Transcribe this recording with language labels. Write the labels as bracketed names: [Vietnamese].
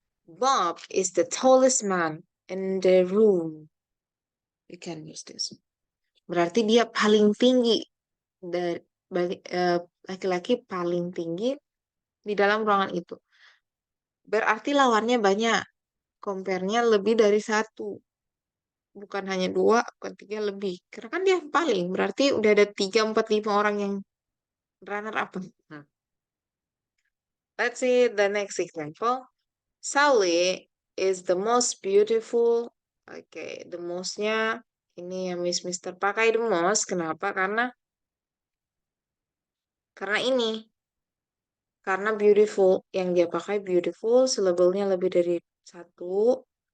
[English] Bob is the tallest man in the room. You can use this. [Indonesian] Berarti dia paling tinggi dari laki-laki paling tinggi di dalam ruangan itu. Berarti lawannya banyak. Compare-nya lebih dari satu. Bukan hanya dua, bukan tiga, lebih. Karena kan dia paling. Berarti udah ada 3, 4, 5 orang yang runner up. [English] Nah, let's see the next example. Sally is the most beautiful. [Indonesian] Oke, the most-nya ini yang Mister pakai the most. Kenapa? Karena ini. Karena beautiful. Yang dia pakai beautiful, syllable-nya lebih dari satu.